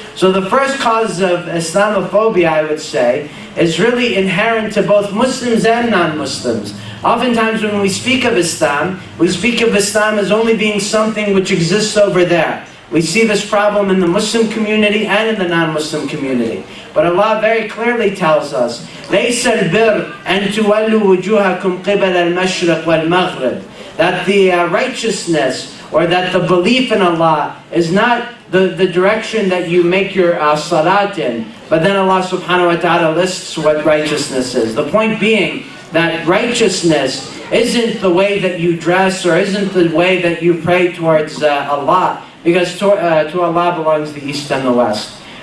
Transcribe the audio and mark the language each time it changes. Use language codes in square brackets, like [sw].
[en] So the first cause of Islamophobia, I would say, is really inherent to both Muslims and non-Muslims. Oftentimes when we speak of Islam as only being something which exists over there. We see this problem in the Muslim community and in the non-Muslim community. But Allah very clearly tells us, [ar] لَيْسَ الْبِرْ أَن تُوَلُّوا وُجُوهَكُمْ قِبَلَ الْمَشْرِقِ وَالْمَغْرِبِ. [en] That the righteousness, or that the belief in Allah, is not the direction that you make your salat in. But then Allah subhanahu wa ta'ala lists what righteousness is. The point being that righteousness isn't the way that you dress, or isn't the way that you pray towards Allah, because to Allah belongs the East and the West.